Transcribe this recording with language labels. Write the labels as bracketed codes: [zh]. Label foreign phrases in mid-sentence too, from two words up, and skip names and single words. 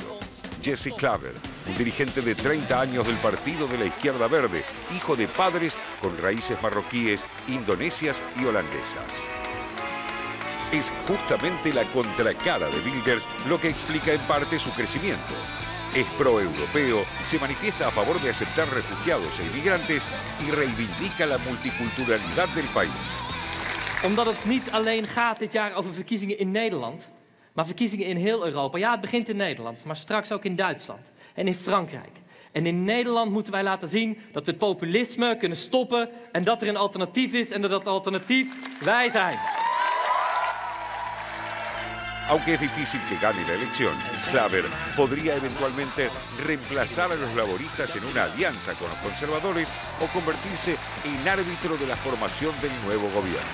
[es] Jesse Klaver, un dirigente de 30 años del Partido de la Izquierda Verde, hijo de padres con raíces marroquíes, indonesias y holandesas. Es justamente la contracara de Wilders lo que explica en parte su crecimiento. Es pro-europeo, se manifiesta a favor de aceptar refugiados e inmigrantes y reivindica la multiculturalidad del país. [nl] Omdat het niet alleen gaat dit jaar over verkiezingen in Nederland, maar verkiezingen in heel Europa. Ja, het begint in Nederland, maar straks ook in Duitsland en in Frankrijk. En in Nederland moeten wij laten zien dat we het populisme kunnen stoppen en dat er een alternatief is en dat dat alternatief wij zijn. [es] Aunque es difícil que gane la elección, Klaver podría eventualmente reemplazar a los laboristas en una alianza con los conservadores o convertirse en árbitro de la formación del nuevo gobierno.